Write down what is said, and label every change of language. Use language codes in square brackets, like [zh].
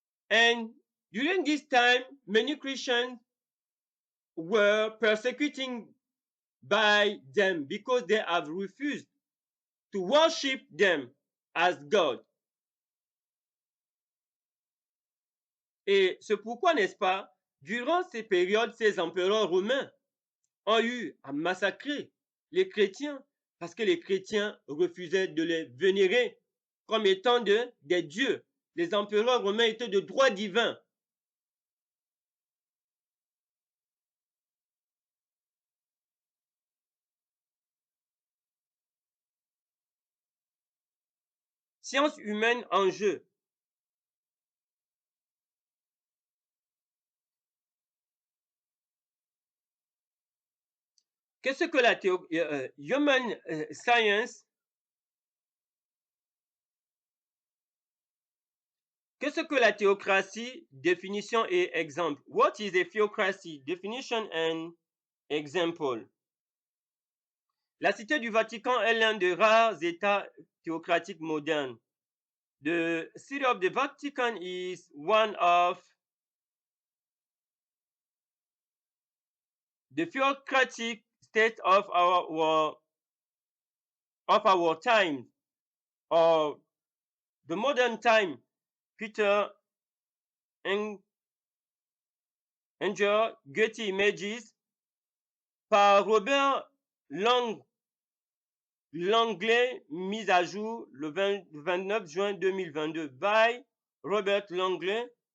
[en] And during this time, many Christians were persecuting by them because they have refused to worship them as God. [fr] Et c'est pourquoi, n'est-ce pas, durant ces périodes, ces empereurs romains ont eu à massacrer les chrétiens parce que les chrétiens refusaient de les vénérer comme étant des dieux. Les empereurs romains étaient de droit divin. Science humaine en jeu. Qu'est-ce que la human science? Qu'est-ce que la théocratie? Définition et exemple. [en] What is a theocracy? Definition and example. [fr] La Cité du Vatican est l'un des rares États théocratiques modernes. [en] The City of the Vatican is one of the theocratic state of our time, or the modern time. [fr] Peter Angel, Getty Images, par Robert Langley, mise à jour le 29 juin 2022 by Robert Langley.